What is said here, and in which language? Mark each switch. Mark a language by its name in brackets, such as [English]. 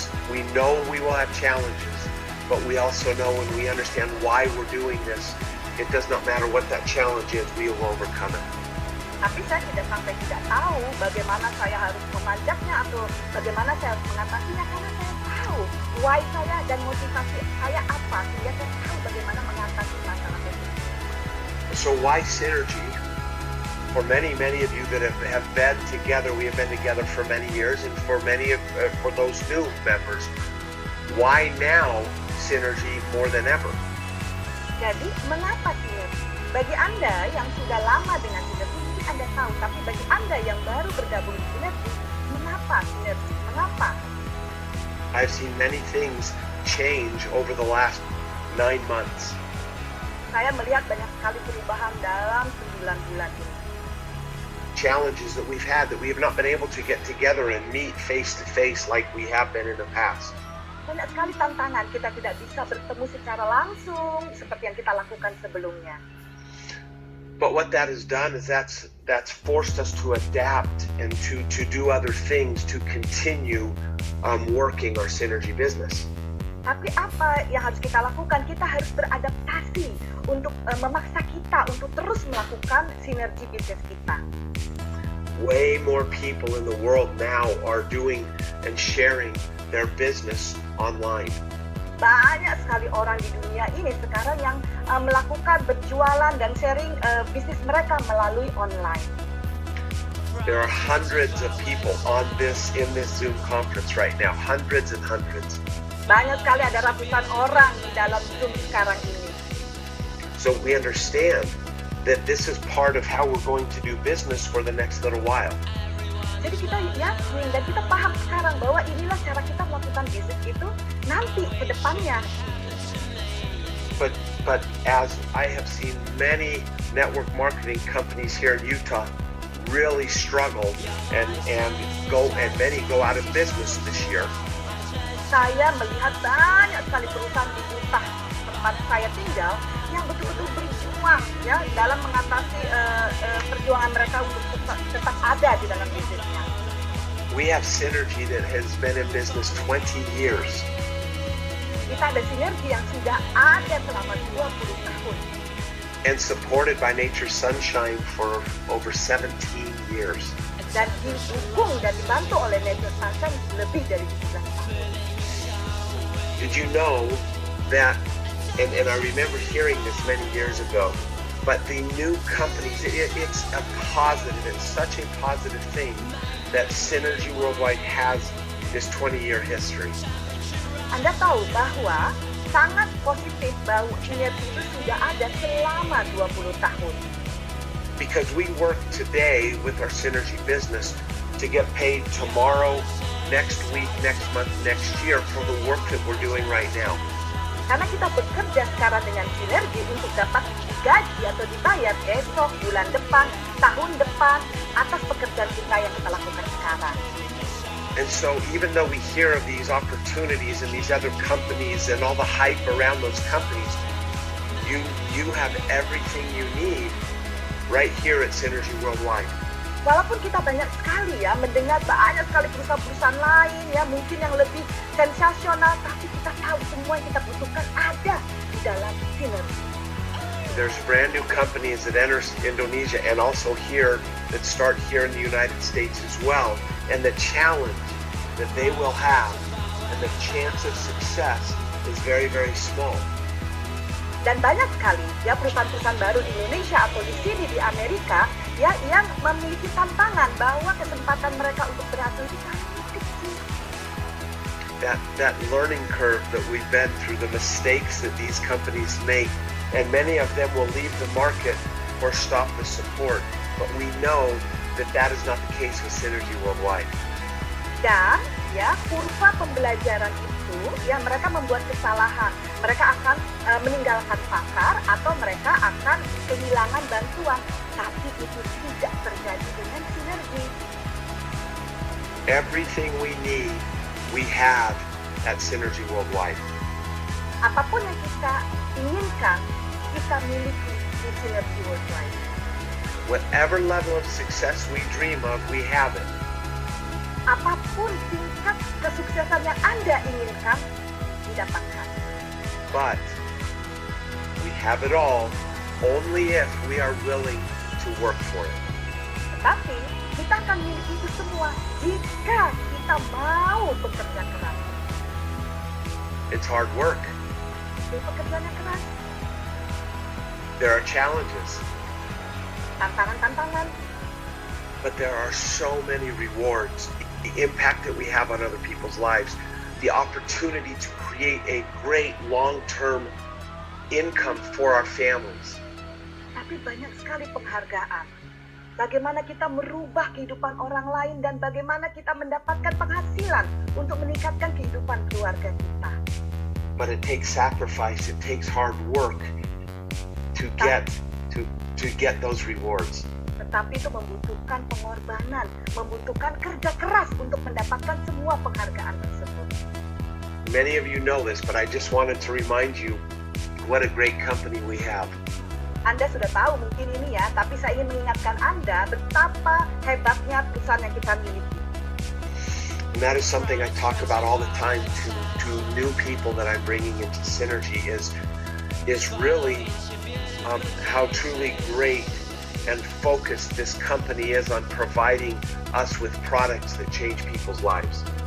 [English] We know we will have challenges, but we also know when we understand why we're doing this, it does not matter what that challenge is, we will overcome it. [Indonesian] Tapi saya tidak tahu bagaimana saya harus memanjatnya atau bagaimana saya harus mengatasinya karena saya tahu why saya dan motivasi saya apa sehingga saya tahu bagaimana mengatasi masalah itu. [English] So why synergy? For many of you that have been together, we have been together for many years, and for for those new members, why now synergy more than ever? [Indonesian] Jadi mengapa sinergi? Bagi Anda yang sudah lama dengan sinergi mungkin Anda tahu, tapi bagi Anda yang baru bergabung di sinergi, mengapa sinergi? Mengapa? [English] I've seen many things change over the last 9 months. [Indonesian] Saya melihat banyak sekali perubahan dalam 9 bulan ini. [English] Challenges that we've had that we have not been able to get together and meet face to face like we have been in the past. [Indonesian] Banyak sekali tantangan, kita tidak bisa bertemu secara langsung seperti yang kita lakukan sebelumnya. [English] But what that has done is that's forced us to adapt and to do other things to continue working our synergy business. [Indonesian] Tapi apa yang harus kita lakukan? Kita harus beradaptasi untuk memaksa kita untuk terus melakukan sinergi bisnis kita. [English] Way more people in the world now are doing and sharing their business online. [Indonesian] Banyak sekali orang di dunia ini sekarang yang melakukan berjualan dan sharing bisnis mereka melalui online. [English] There are hundreds of people in this Zoom conference right now. Hundreds and hundreds. [Indonesian] Banyak sekali, ada ratusan orang di dalam Zoom sekarang ini. [English] So we understand that this is part of how we're going to do business for the next little while. [Indonesian] Jadi kita yakin dan kita paham sekarang bahwa inilah cara kita melakukan bisnis itu nanti ke depannya. [English] But as I have seen many network marketing companies here in Utah really struggle and many go out of business this year. [Indonesian] Saya melihat banyak sekali perusahaan di Utah tempat saya tinggal yang betul-betul berjuang ya dalam mengatasi perjuangan mereka untuk tetap ada di dalam bisnisnya. [English] We have synergy that has been in business 20 years. [Indonesian] Kita ada sinergi yang sudah ada selama 20 tahun. [English] And supported by Nature's Sunshine for over 17 years. [Indonesian] Dan didukung dan dibantu oleh Nature's Sunshine lebih dari 17 tahun. [English] Did you know that, and I remember hearing this many years ago, but the new companies, it's a positive, it's such a positive thing that Synergy Worldwide has this 20-year history. [Indonesian] Anda tahu bahwa sangat positif bahwa sinergi itu sudah ada selama 20 tahun. [English] Because we work today with our Synergy business to get paid tomorrow, next week, next month, next year for the work that we're doing right now. [Indonesian] Karena kita bekerja sekarang dengan sinergi untuk dapat digaji atau dibayar besok, bulan depan, tahun depan atas pekerjaan kita yang kita lakukan sekarang. [English] And so even though we hear of these opportunities and these other companies and all the hype around those companies, you have everything you need right here at Synergy Worldwide. [Indonesian] Walaupun kita banyak sekali ya mendengar banyak sekali perusahaan-perusahaan lain ya mungkin yang lebih sensasional, tapi kita tahu semua yang kita butuhkan ada di dalam sinergi. [English] There's brand new companies that enter Indonesia and also here that start here in the United States as well. And the challenge that they will have and the chance of success is very, very small. [Indonesian] Dan banyak sekali ya perusahaan-perusahaan baru di Indonesia atau di sini di Amerika ya yang memiliki tantangan bahwa kesempatan mereka untuk berhasil itu sangat kecil. [English] That learning curve that we've been through, the mistakes that these companies make, and many of them will leave the market or stop the support. But we know that is not the case with Synergy Worldwide. [Indonesian] Dan ya kurva pembelajaran itu ya mereka membuat kesalahan, mereka akan meninggalkan pasar atau mereka akan kehilangan bantuan, tapi itu tidak terjadi dengan sinergi. [English] Everything we need, we have at Synergy Worldwide. [Indonesian] Apapun yang kita inginkan, kita miliki di Synergy Worldwide. [English] Whatever level of success we dream of, we have it. [Indonesian] Apapun tingkat kesuksesan yang Anda inginkan, didapatkan. [English] But we have it all only if we are willing to work for it. [Indonesian] Tetapi kita akan miliki itu semua jika kita mau bekerja keras. [English] It's hard work. [Indonesian] Itu pekerjaan yang keras, [English] There are challenges, [Indonesian] tantangan-tantangan. [English] but there are so many rewards. The impact that we have on other people's lives, the opportunity to create a great long-term income for our families. [Indonesian] Tapi banyak sekali penghargaan. Bagaimana kita merubah kehidupan orang lain dan bagaimana kita mendapatkan penghasilan untuk meningkatkan kehidupan keluarga kita. [English] But it takes sacrifice, it takes hard work to get those rewards. [Indonesian] Tetapi itu membutuhkan pengorbanan, membutuhkan kerja keras untuk mendapatkan semua penghargaan tersebut. [English] Many of you know this, but I just wanted to remind you what a great company we have. [Indonesian] Anda sudah tahu mungkin ini ya, tapi saya ingin mengingatkan Anda betapa hebatnya perusahaan yang kita miliki. [English] And that is something I talk about all the time to new people that I'm bringing into Synergy is really how truly great and focused this company is on providing us with products that change people's lives.